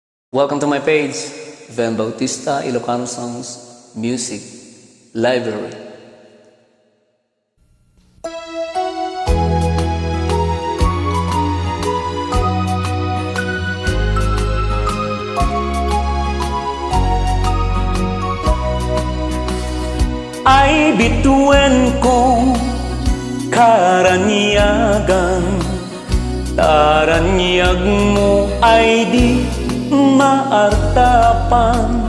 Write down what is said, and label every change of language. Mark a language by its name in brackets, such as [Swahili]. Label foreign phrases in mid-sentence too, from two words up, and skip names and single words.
[English] Welcome to my page, Van Bautista Ilocano Songs Music Library. [Iloko] Ay bituin ko karanyagan, taranyag mo ay di maartapan.